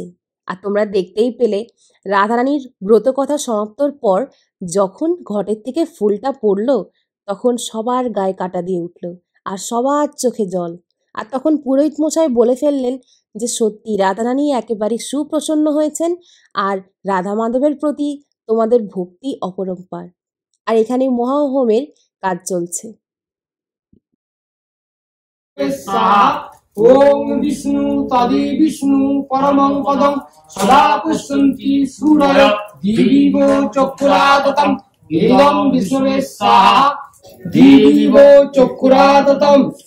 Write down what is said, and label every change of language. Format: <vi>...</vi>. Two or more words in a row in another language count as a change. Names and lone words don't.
<bn>আর তোমরা দেখতেই পেলে রাধারানীর ব্রত কথা সমাপ্তর পর যখন ঘটের থেকে ফুলটা পড়লো তখন সবার গায়ে কাঁটা দিয়ে উঠলো আর সবার চোখে জল। আর তখন পুরোহিত মশাই বলে ফেললেন যে সত্যি রাধারানী একেবারে সুপ্রসন্ন হয়েছেন আর রাধা মাধবের প্রতি তোমাদের ভক্তি অপরম্পার। আর এখানে মহাহোমের কাজ চলছে।</bn> <sa>ওম বিষ্ণু তদি বিষ্ণু পরমং পদং সদা পুষ্যন্তি সূরয় দিবিব চক্ষুরাদতম ইদং বিষ্ণুবে স্বাহা দিবিব চক্ষুরাদতম।</sa>